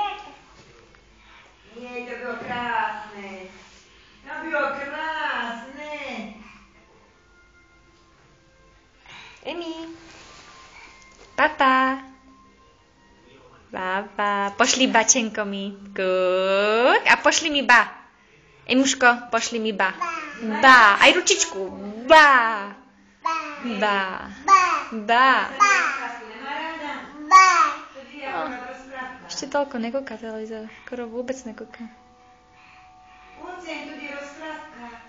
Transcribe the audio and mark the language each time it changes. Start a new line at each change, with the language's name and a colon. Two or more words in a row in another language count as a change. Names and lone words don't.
Slovak: Nie, to bylo krásne. To bylo krásne. Emi. Papa. Papa. Pošli bačenko mi. Kuk. A pošli mi ba. Emuško, pošli mi ba. Ba. Aj ručičku. Ba. Ba. Ba. Ešte toľko nekúka televízor. Skoro vôbec nekúka. Ucem, tu je rozprávka.